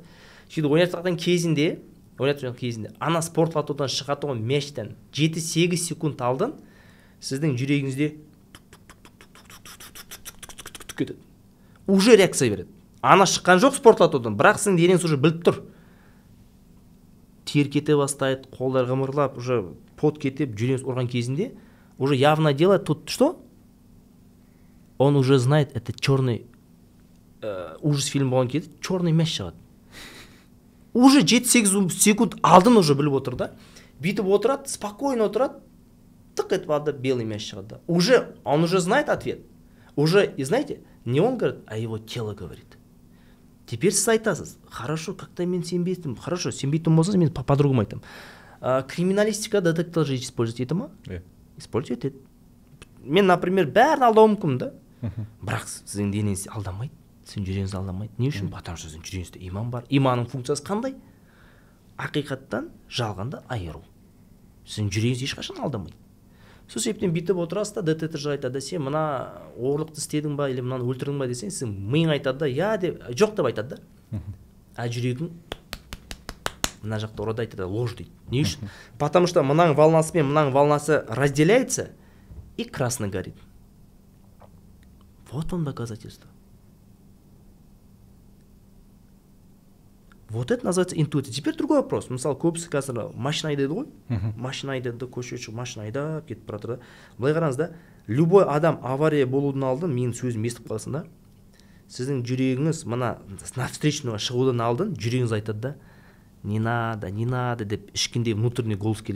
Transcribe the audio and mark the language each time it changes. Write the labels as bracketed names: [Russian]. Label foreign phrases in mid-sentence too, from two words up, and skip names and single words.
[Kazakh] Сөйтіп ойнатқан кезінде, ана спортлатудан шығатын мячтан 7-8 секунд алдын сіздің жүрегіңізде кетеді. [Russian] Уже реакция [Kazakh] береді. Ана шыққан жоқ спортлатудан, бірақ сіздің денеңіз уже біліп тұр. Тер кете бастайды, қолдар ғымырлап, [Russian] уже пот [Kazakh] кетіп, жүрегіңіз ұрған кезінде, [Russian] уже явно делает тут что? Он уже знает, это черный ужас фильм [Kazakh] болған кезде, [Russian] черный мяч шығады. [Kazakh] Уже 7-8 секунд алдын уже біліп отыр да. Бүйтіп отырады, спокойно отырады, тық етіп алды, белый мяч шығады. [Russian] Уже, он уже знает ответ. Уже, и знаете, не он говорит, а его тело говорит. [Kazakh] Теперь сіз айтасыз, [Russian] хорошо, как-то [Kazakh] мен сенбейтім. Хорошо, сенбейтім болсаңыз, мен по-другому айтам. Криминалистика детектор же использует еді ма? Использует еді. Мен, например, бәрін алдауым мүмкін да. Бірақ сіздің денеңіз алдамайды, сіздің жүрегіңіз алдамайды. Не үшін? [Russian] Потому что [Kazakh] сіздің жүрегіңізде иман бар. Иманның функциясы қандай? Ақиқаттан жалғанды айыру. Сіздің жүрегіңіз ешқашан алдамайды. Сол себептен бүйтіп отырасыз да, детектор айтады, сен мына оғырлықты істедің ба, или мынаны өлтірдің ба десең, сен миың айтады да, я деп, жоқ деп айтады да. А жүрегің мына жақта ұрады айтады, ложь дейді. Не үшін? [Russian] Потому что [Kazakh] мынаның волнасы мен мынаның волнасы [Russian] разделяется и красный горит. Вот он доказательство. Вот это называется интуиция. Теперь другой вопрос. [Kazakh] Мысалы, көбісі қазір машина айдайды ғой. Машина айдайды, көше шығып машина айдап кетіп бара жатыр да. Былай қараңыз да, любой адам авария болудың алдын, менің сөзім естіп қаласың да, сіздің жүрегіңіз мына навстречныйға шығудан алдын жүрегіңіз айтады да, [Russian] не надо [Kazakh] деп ішкенде [Russian] внутренний голос [Kazakh] келеді.